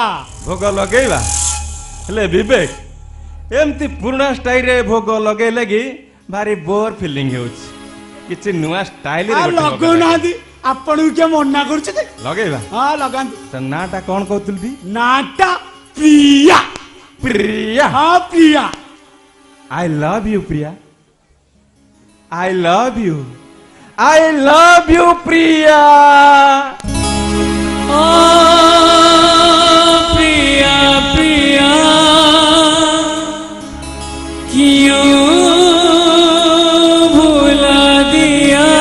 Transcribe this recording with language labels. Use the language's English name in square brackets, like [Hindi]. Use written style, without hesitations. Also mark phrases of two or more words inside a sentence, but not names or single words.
[Odia] ଭୋଗ ଲଗେଇବା ହେଲେ ବିବେକ ଏମିତି ପୁରୁଣା ଷ୍ଟାଇଲରେ ଭୋଗ ଲଗେଇଲେ କି ଭାରି [English] bore feeling [Odia] ହେଉଛି କିଛି ନୂଆ ଷ୍ଟାଇଲ ଲଗଉନାହାନ୍ତି ଆପଣଙ୍କୁ କିଏ ମନା କରୁଛି ଲଗେଇବା ହଁ ଲଗାନ୍ତୁ ତା ନାଁଟା କଣ କହୁଥିଲି ନାଟା ପ୍ରିୟା ପ୍ରିୟା ହଁ ପ୍ରିୟା [English] I love you, Priya. I love you. I love you, Priya. [Hindi] प्रिया प्रिया क्यों भुला दिया